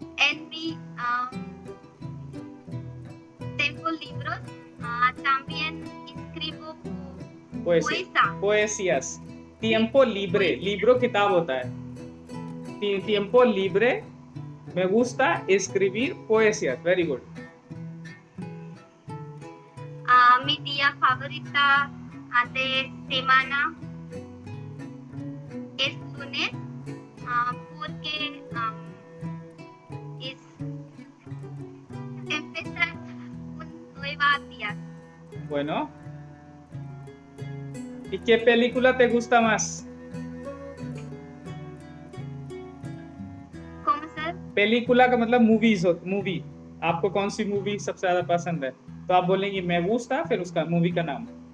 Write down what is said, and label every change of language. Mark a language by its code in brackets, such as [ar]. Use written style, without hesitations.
[es] En mi tengo libros, también escribo poesía. Poesías. Tiempo libre. Poesía. [hi] Libro किताब होता है. [es] Tiempo libre. Me gusta escribir poesías. [en] Very good. [es] Mi día favorita de semana es lunes, porque es empezar un nuevo día. Bueno. ¿Y qué película te gusta más? ¿Cómo sir? [hi] película का मतलब movies हो movie आपको कौन सी movie सबसे ज्यादा पसंद है तो आप बोलेंगे [es] मैं गुस्ता [hi] फिर उसका मूवी का नाम